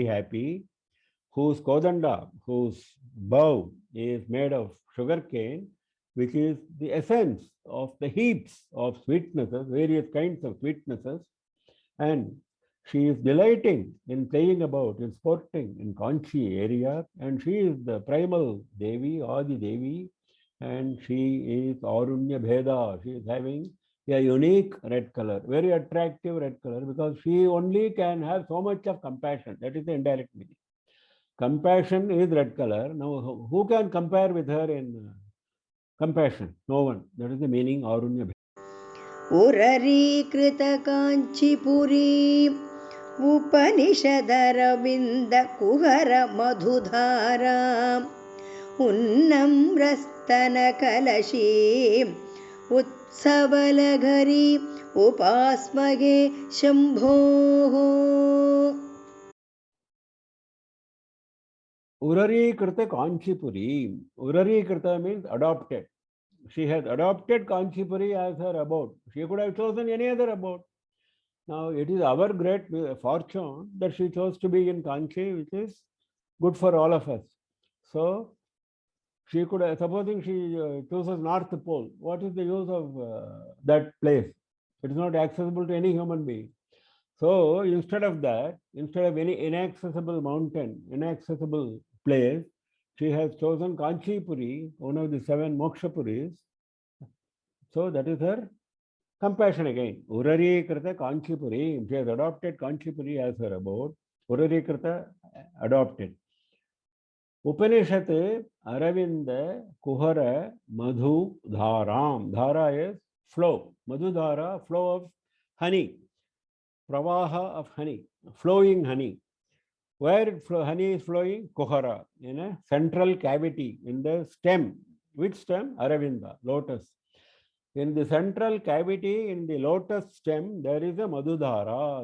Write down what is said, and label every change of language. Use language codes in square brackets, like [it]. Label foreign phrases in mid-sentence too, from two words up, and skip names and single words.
[en] happy, whose Kodanda, whose bow is made of sugarcane, which is the essence of the heaps of sweetnesses, various kinds of sweetnesses, and she is delighting in playing about, in sporting in Kanchi area, and she is the primal Devi, [sa] आदि देवी, [en] and she is [sa] अरुण्य भेद. [en] She is having a unique red color, very attractive red color, because she only can have so much of compassion. That is the indirect meaning. Compassion is red color. Now, who can compare with her in compassion? No one. That is the meaning [sa] अरुण्य भेद. उररीकृत काञ्चीपुरी उपनिषदरविन्द कुहर मधुधारा उन्नम्रस्तन कलशी उत्सवलहरी उपास्महे शम्भो. उररी कृत काञ्चीपुरी. उररी कृत [en] means adopted. She has adopted Kanchipuri as her abode. She could have chosen any other abode. Now, it is our great fortune that she chose to be in Kanchi, which is good for all of us. So, she could, supposing she chooses North Pole, what is the use of that place? It is not accessible to any human being. So, instead of that, instead of any inaccessible mountain, inaccessible place, she has chosen Kanchipuri, one of the 7 Mokshapuris. So, that is her compassion again. [sa] उररी कृत काञ्चीपुरी. [en] She has adopted Kanchipuri as her abode. [sa] उररी कृत [en] adopted. [sa] उपनिषद् अरविन्द कुहर मधु धाराम्. [en] Dhara is flow. [sa] मधु धारा, [en] flow of honey. Pravaha of honey. Flowing honey. Where honey is flowing? Kuhara. In a central cavity in the stem. Which stem? Aravinda, lotus. In the central cavity in the lotus stem, there is a Madhudhara.